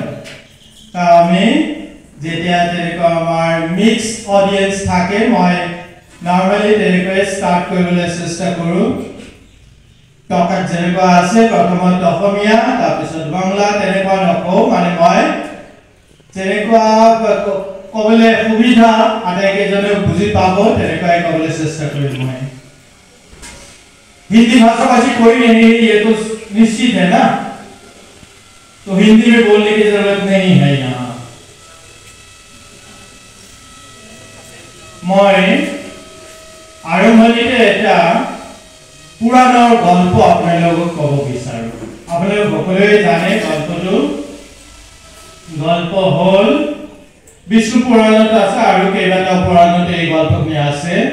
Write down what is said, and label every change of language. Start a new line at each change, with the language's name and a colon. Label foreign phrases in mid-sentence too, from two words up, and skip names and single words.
Assamese: আমি যেতিয়া তেনেকুৱা আমাৰ
English: mix audience
Assamese: থাকে মই নৰ্মেলি তেনেকৈ ষ্টাৰ্ট কৰিবলৈ চেষ্টা কৰোঁ। টকাত যেনেকুৱা আছে প্ৰথমত অসমীয়া, তাৰপিছত বাংলা, তেনেকুৱা নকওঁ। মানে মই যেনেকুৱা ক'বলৈ সুবিধা আটাইকেইজনে বুজি পাব তেনেকুৱাই ক'বলৈ চেষ্টা কৰিম মই।
Hindi: हिंदी भाषा भाषी कोई नहीं, ये तो निश्चित है ना, तो हिंदी में बोलने की जरूरत नहीं है यहाँ।
Assamese: मैं আৰম্ভণিতে এটা পুৰাণৰ গল্প আপোনালোকক ক'ব বিচাৰোঁ। আপোনালোক সকলোৱে জানে গল্পটো। গল্প হ'ল বিষ্ণু পুৰাণত আছে আৰু কেইবাটাও পুৰাণত এই গল্পখিনি আছে।